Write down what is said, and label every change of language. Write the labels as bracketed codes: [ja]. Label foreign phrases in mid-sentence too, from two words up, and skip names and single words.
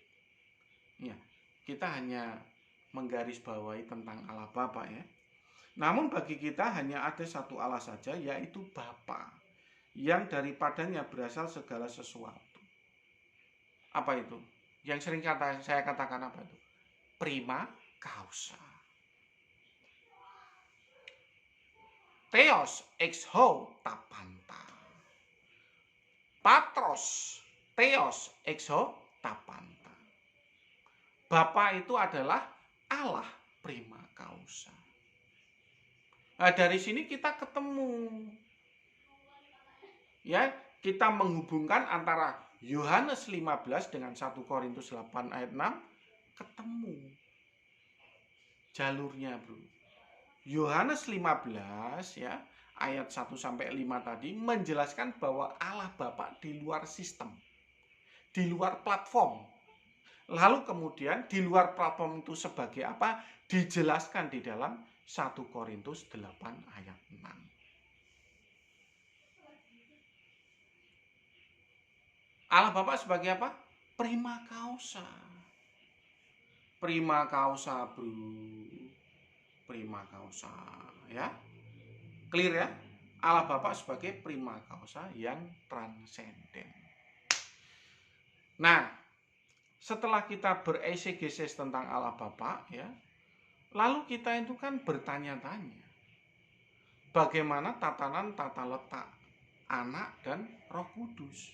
[id] Ya, kita hanya menggarisbawahi tentang Allah Bapa ya. Namun bagi kita hanya ada satu Allah saja, yaitu Bapa, yang daripadanya berasal segala sesuatu. Apa itu? Yang sering saya katakan apa itu? [la] Prima causa. [el] θεὸς ἐξ οὗ τὰ πάντα. πατρὸς θεὸς ἐξ οὗ τὰ πάντα. [id] Bapa itu adalah Allah [la] prima causa. [id] Nah, dari sini kita ketemu. Ya, kita menghubungkan antara Yohanes 15 dengan 1 Korintus 8 ayat 6 ketemu jalurnya, Bro. Yohanes 15 ya, ayat 1 sampai 5 tadi menjelaskan bahwa Allah Bapa di luar sistem, di luar platform. Lalu kemudian di luar platform itu sebagai apa? Dijelaskan di dalam 1 Korintus 8 ayat 6. Allah Bapa sebagai apa? [la] Prima causa. Prima causa, Bro. Prima causa, [id] ya. Clear ya? Allah Bapa sebagai [la] prima causa [id] yang transenden. Nah, setelah kita beresegesis tentang Allah Bapa ya, lalu kita itu kan bertanya-tanya, bagaimana tatanan tata letak Anak dan Roh Kudus?